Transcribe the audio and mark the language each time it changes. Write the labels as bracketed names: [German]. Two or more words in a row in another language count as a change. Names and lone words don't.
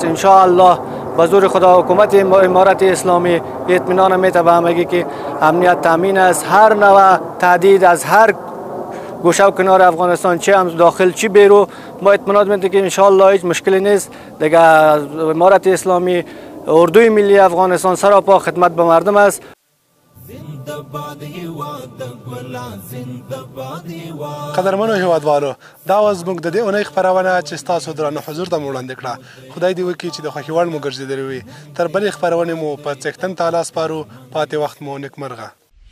[Arabic] ان شاء الله [Persian] با زور خدا حکومت امارت اسلامی اطمینان میده به همگی که امنیت تامین است. هر نوع تهدید از هر گوشه و کنار افغانستان، چه هم داخل چه بیرون، ما اطمینان میده که [Arabic] ان شاء الله [Persian] هیچ مشکلی نیست. دیگه امارت اسلامی اردوی ملی افغانستان سراپا خدمت به مردم است. [Pashto] قدرمنو هیوادوالو، دا و زموږ د دې اونۍ خپرونه چې ستاسو درانه حضور ته مو وړاندې کړه. خدای دې وکړي چې د خوښې وړ مو ګرځېدلې وي. تر بلې خپرونې مو په څښتن تعالی سپارو. پاتې وخت مو نیکمرغه.